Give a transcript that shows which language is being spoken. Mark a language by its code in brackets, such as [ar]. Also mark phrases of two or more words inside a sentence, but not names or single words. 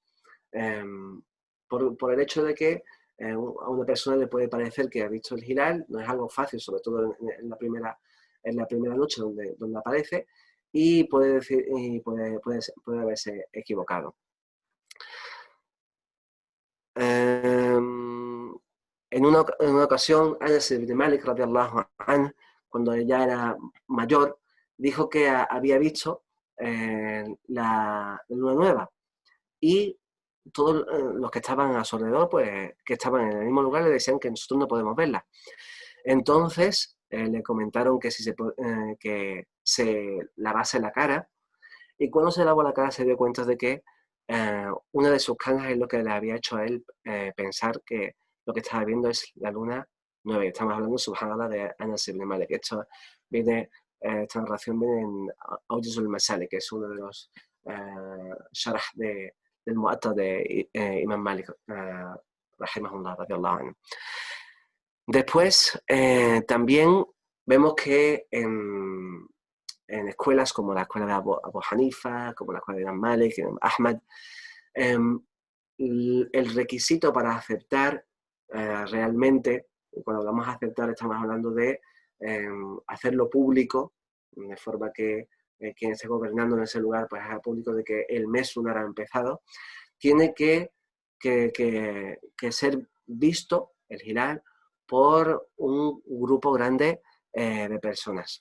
[es] Por el hecho de que a una persona le puede parecer que ha visto el hilal, no es algo fácil, sobre todo en la primera noche donde aparece, y puede haberse equivocado. En una ocasión, Anas ibn Malik, [ar] رضي الله عنه, [es] cuando ella era mayor, dijo que había visto la luna nueva y todos los que estaban a su alrededor, pues que estaban en el mismo lugar, le decían que nosotros no podemos verla. Entonces le comentaron que, que se lavase la cara, y cuando se lavó la cara se dio cuenta de que una de sus canas es lo que le había hecho a él pensar que lo que estaba viendo es la luna nueva. Y estamos hablando, subhanallah, de Anas ibn Malik. Esta narración viene en Awjazul Masalik, que es uno de los sharh del Mu'atta de Imam Malik, [ar] رحمه الله، رضي الله عنه. [es] Después, también vemos que en escuelas como la escuela de Abu Hanifa, como la escuela de Imam Malik, Imam Ahmad, el requisito para aceptar realmente, cuando hablamos de aceptar estamos hablando de hacerlo público, de forma que quien esté gobernando en ese lugar pues haga público de que el mes lunar ha empezado, tiene que ser visto, el hilal, por un grupo grande de personas.